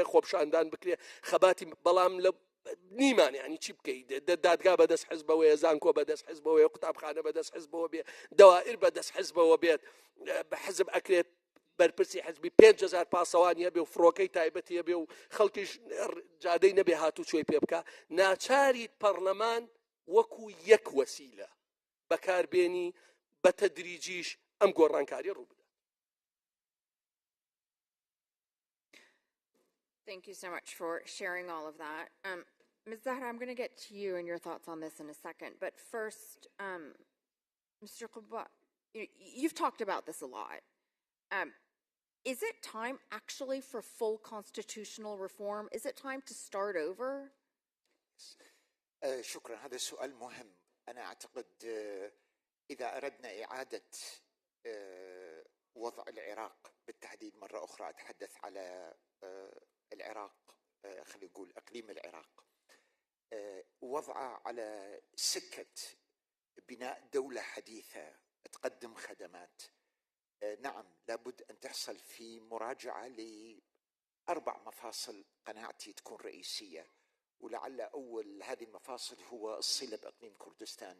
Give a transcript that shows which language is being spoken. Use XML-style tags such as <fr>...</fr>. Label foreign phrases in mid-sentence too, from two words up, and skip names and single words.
<ckb>خۆپشاندان بکرێ خەباتی بەڵام لە نیمان ینی چی بکەیت دادگا بەدەست حزبەوەیە زانکۆ بەدەست حزبەوەیە قوتابخانە بەدەست حزبەوە بێت دەوائر بەدەست حزبەوە بێت بە حزب ئەکرێت بەرپرسی حزبی 5,000 پاسەوانی هەبێ و فڕۆکەی تایبەتی هەبێ و خەڵکیش جادەی نەبێ هاتوچۆی پێ بکە ناچاریت پەرلەمان وەکو یەک وەسیلە بەکاربێنی بە تەدریجیش ئەم گۆڕانکاری ڕوو بدات.</ckb> <en>Thank you so much for sharing all of that. Ms. Zahra, I'm going to get to you and your thoughts on this in a second. But first, Mr. Qubba, you've talked about this a lot. Is it time actually for full constitutional reform? Is it time to start over?</en> <ar>شكرا هذا سؤال مهم. أنا أعتقد إذا أردنا إعادة وضع العراق بالتحديد مرة أخرى أتحدث على العراق خلينا نقول أقليم العراق وضعه على سكة بناء دولة حديثة تقدم خدمات نعم لابد أن تحصل في مراجعة ل4 مفاصل قناعتي تكون رئيسية ولعل أول هذه المفاصل هو الصلة بأقليم كردستان.</ar>